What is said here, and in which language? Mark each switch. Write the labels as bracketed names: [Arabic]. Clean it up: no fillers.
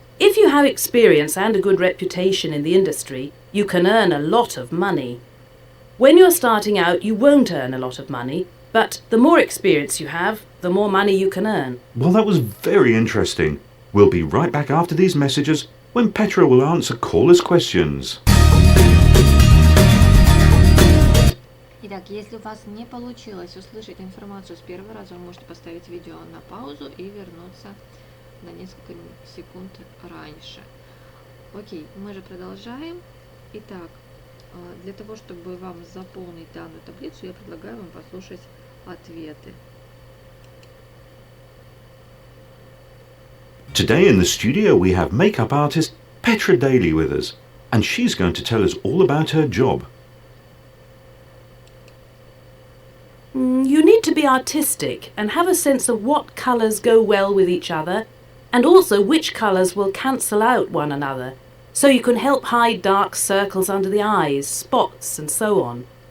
[English] If you have experience and a good reputation in the industry, you can earn a lot of money. When you're starting out, you won't earn a lot of money, but the more experience you have, the more money you can earn. Well, that was very interesting. We'll be right back after these messages when Petra will answer callers' questions. [Russian] Итак, если у вас не получилось услышать информацию с первого раза, вы можете поставить видео на паузу и вернуться на несколько секунд раньше. Окей, мы же продолжаем. Итак, для того, чтобы вам заполнить данную таблицу, я предлагаю вам послушать ответы. [English] Today in the studio we have makeup artist Petra Daly with us, and she's going to tell us all about her job. You need to be artistic and have a sense of what colours go well with each other and also which colours will cancel out one another, so you can help hide dark circles under the eyes, spots and so on.